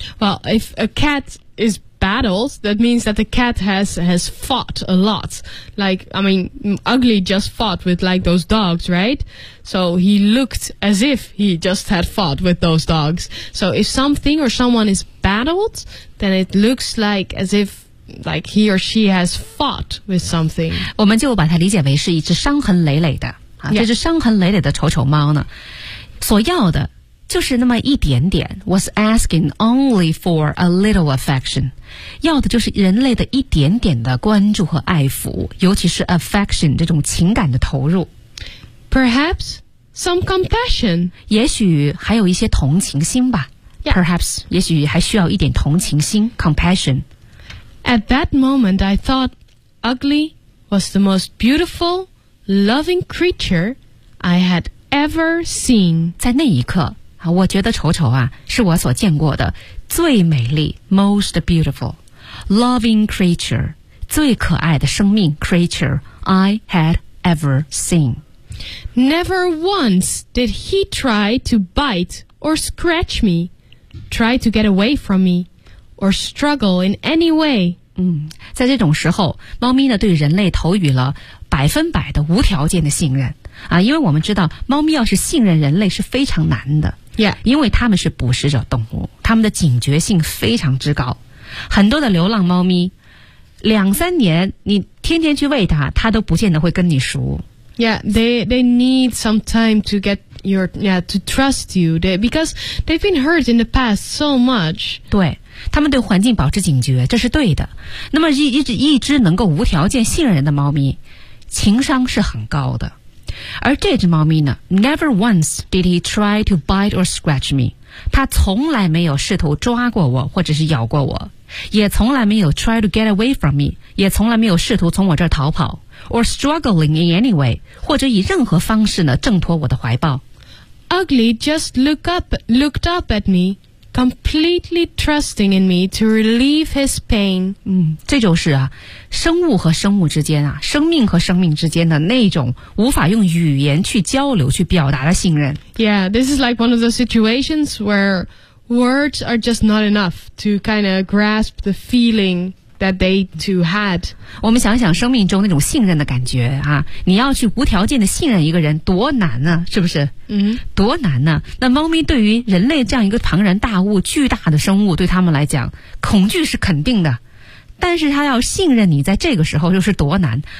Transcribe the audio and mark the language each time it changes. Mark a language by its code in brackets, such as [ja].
[en] well if a cat is battled that means that the cat has fought a lot like I mean ugly just fought with like those dogs right so he looked as if he just had fought with those dogs so if something or someone is battled then it looks like as if like he or she has fought with something. [zh] 我们就把它理解为是一只伤痕累累的、啊 [en] yeah. [zh] 这只伤痕累累的丑丑猫呢，所要的就是那么一点点 [en] was asking only for a little affection， [zh] 要的就是人类的一点点的关注和爱抚，尤其是 affection 这种情感的投入。 [en] Perhaps some compassion， [zh] 也许还有一些同情心吧。 [en] Yeah. Perhaps [zh] 也许还需要一点同情心 compassion。 [en] At that moment, I thought Ugly was the most beautiful, loving creature I had ever seen。 [zh] 在那一刻。我觉得丑丑啊是我所见过的最美丽 [en] most beautiful loving creature [zh] 最可爱的生命 [en] creature I had ever seen. Never once did he try to bite or scratch me, try to get away from me, or struggle in any way. [zh] 在这种时候猫咪呢对人类投予了百分百的无条件的信任。啊、因为我们知道猫咪要是信任人类是非常难的。 Yeah. 因为他们是捕食者动物，他们的警觉性非常之高。很多的流浪猫咪两三年你天天去喂它，它都不见得会跟你熟。 [en] Yeah, they need some time to get your, yeah, to trust you. Because they've been hurt in the past so much. [zh] 对。他们对环境保持警觉，这是对的。那么一只能够无条件信任人的猫咪情商是很高的。而这只猫咪呢 [en] ，Never once did he try to bite or scratch me. [zh] 它从来没有试图抓过我，或者是咬过我，也从来没有 [en] try to get away from me， [zh] 也从来没有试图从我这儿逃跑 ， [en] or struggling in any way， [zh] 或者以任何方式呢挣脱我的怀抱。 [en] Ugly just looked up at me, completely trusting in me to relieve his pain. [zh] 这就是啊。生物和生物之间啊，生命和生命之间的那种无法用语言去交流去表达的信任。 [en] Yeah, this is like one of those situations where words are just not enough to kind of grasp the feeling that they two had. [zh] 我们想想生命中那种信任的感觉啊，你要去无条件的信任一个人多难呢、啊、是不是嗯、多难呢、啊、那猫咪对于人类这样一个庞然大物巨大的生物对他们来讲恐惧是肯定的。但是他要信任你在这个时候又是多难。